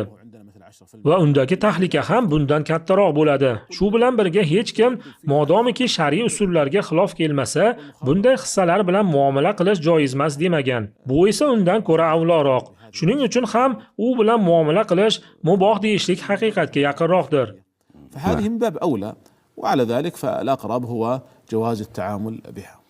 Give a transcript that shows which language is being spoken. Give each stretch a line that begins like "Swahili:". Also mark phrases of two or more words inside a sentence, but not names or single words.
Uzbek: Va undagi tahlika ham bundan kattaroq bo'ladi. Shu bilan birga hech kim modomiki shar'iy usullarga xilof kelmasa, bunday hissalar bilan muomala qilish joiz emas demagan. Bu esa undan ko'ra avloroq. Shuning uchun ham u bilan muomala qilish muboh deyishlik haqiqatga yaqinroqdir.
Arabic: فهذه من باب أولى وعلى ذلك فالأقرب هو جواز التعامل بها.